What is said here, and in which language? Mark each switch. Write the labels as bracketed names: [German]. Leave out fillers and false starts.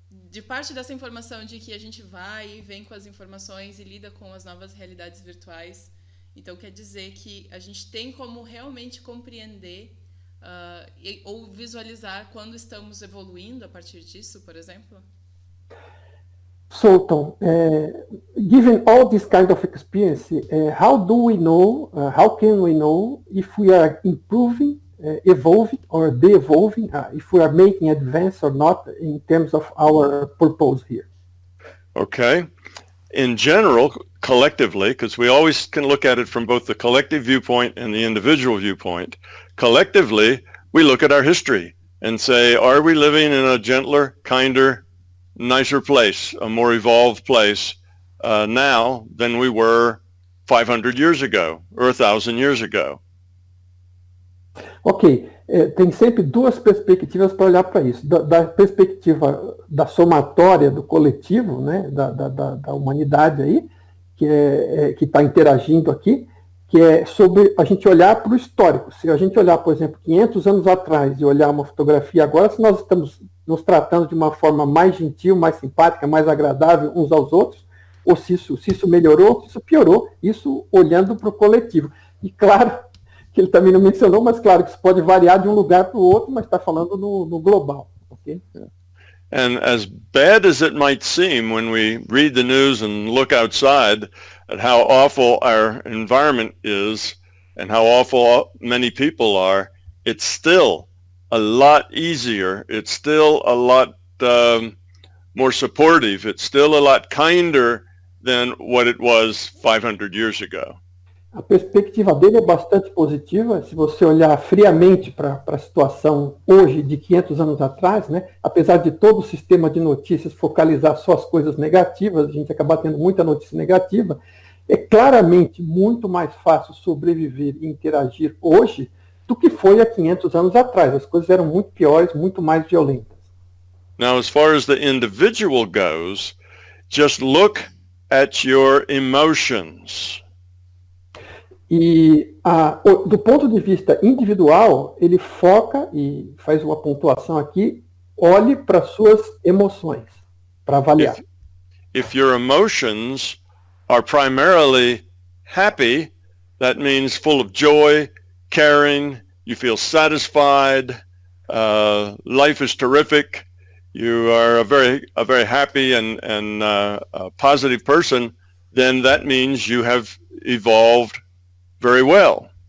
[Portuguese] De parte dessa informação de que a gente vai e vem com as informações e lida com as novas realidades virtuais, então quer dizer que a gente tem como realmente compreender ou visualizar quando estamos evoluindo a partir disso, por exemplo? [English] So, Tom, given all this kind of experience, how can we know if we are improving, evolving or de-evolving, if we are making advance or not in terms of our purpose here? Okay. In general, collectively, because we always can look at it from both the collective viewpoint and the individual viewpoint, collectively, we look at our history and say, are we living in a gentler, kinder, nicer place, a more evolved place now than we were 500 years ago or 1,000 years ago? [Portuguese] Ok, tem sempre duas perspectivas para olhar para isso. Da perspectiva da somatória do coletivo, né, da humanidade aí, que está interagindo aqui, que é sobre a gente olhar para o histórico. Se a gente olhar, por exemplo, 500 anos atrás e olhar uma fotografia agora, se nós estamos nos tratando de uma forma mais gentil, mais simpática, mais agradável uns aos outros, ou se isso melhorou, se isso piorou, isso olhando para o coletivo. E claro, que ele também não mencionou, mas claro que isso pode variar de um lugar para o outro, mas está falando no global. Okay? [English] And as bad as it might seem when we read the news and look outside at how awful our environment is and how awful many people are, it's still a lot easier. It's still a lot more supportive. It's still a lot kinder than what it was 500 years ago. [Portuguese] A perspectiva dele é bastante positiva. Se você olhar friamente para a situação hoje de 500 anos atrás, né, apesar de todo o sistema de notícias focalizar só as coisas negativas, a gente acaba tendo muita notícia negativa, é claramente muito mais fácil sobreviver e interagir hoje do que foi há 500 anos atrás. As coisas eram muito piores, muito mais violentas. [English] Now, as far as the individual goes, just look at your emotions. [Portuguese] E do ponto de vista individual, ele foca e faz uma pontuação aqui, olhe para suas emoções, para avaliar. [English] If your emotions are primarily happy, that means full of joy, caring, you feel satisfied, life is terrific, you are a very happy and a positive person, then that means you have evolved very well.